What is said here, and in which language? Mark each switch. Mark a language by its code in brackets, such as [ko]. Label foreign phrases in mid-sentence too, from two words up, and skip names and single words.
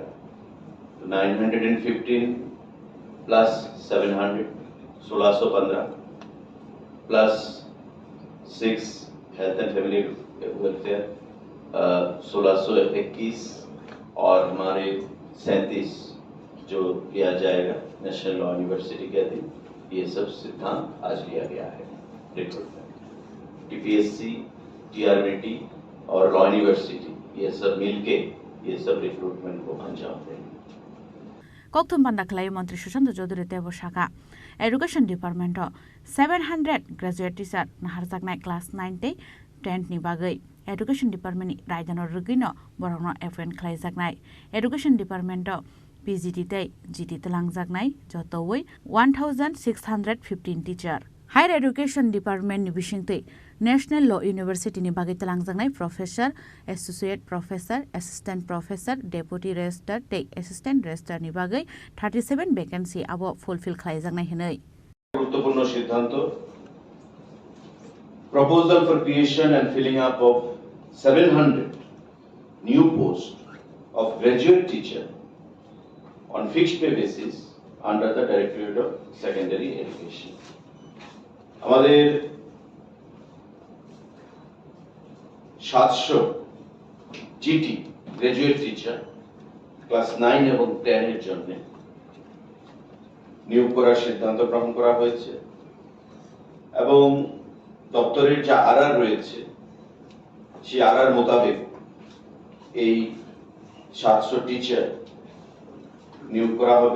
[hi] तो 915 प्लस 700 1615 प्लस 6 [en] health and family welfare [hi] 1621 और हमारे 37 जो लिया जाएगा नेशनल लॉ यूनिवर्सिटी के अधीन ये सब सिद्धांत आज लिया गया है। रिक्रूटमेंट टीपीएससी टीआरबीटी और लॉ यूनिवर्सिटी ये सब मिलके ये सब रिक्रूटमेंट को अंजाम देंगे। [trp] kokthum panda khlai mantri Susanto Chaudhary tebo shaka Education Department 700 [en] graduate teacher [trp] naharjaknai class 9 te 10 ni bagai Education Department ni raidano rugino borokno appoint khlaijaknai Education Department PGT te GT tlanjaknai jotoi 1615 teacher Higher Education Department ni bisingtei National Law University ni bagai tlanjaknai [en] professor associate professor assistant professor deputy registrar [trp] te [en] assistant registrar [trp] ni bagai 37 vacancy abo fulfill khlaijaknai hinai [bn] গুরুত্বপূর্ণ সিদ্ধান্ত [en] proposal for creation and filling up of 700 new posts of graduate teacher on fixed pay basis under the Directorate of Secondary Education. [bn] আমাদের 700 [en] GT graduate teacher [bn] ক্লাস 9 এবং 10 এর জন্য নিয়োগ করার সিদ্ধান্ত গ্রহণ করা হয়েছে এবং দপ্তরের যা আরআর রয়েছে সেই আরআর মোতাবেক এই 700 টিচার নিয়োগ করা হবে।